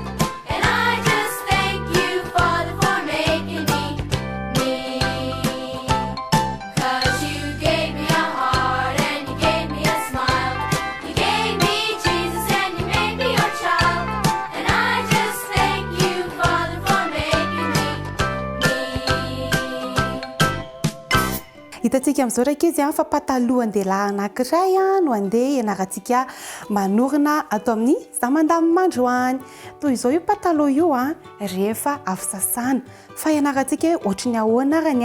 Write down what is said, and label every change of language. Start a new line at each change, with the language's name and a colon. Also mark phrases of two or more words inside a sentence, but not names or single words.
English: And I just thank you, Father, for making me. 'Cause you gave me a heart and you gave me a smile. You gave me Jesus and you made me your child. And I just thank you, Father, for making me.
Malagasy: Hitantsika amin'izao raika izy fa patalohan-dehilahy anankiray no andeha ianarantsika manorina atao amin'ny zamandamy mandroany. Toy izao io pataloha io rehefa avy sasana fa ianarantsika hoe ohatry ny ahoana arany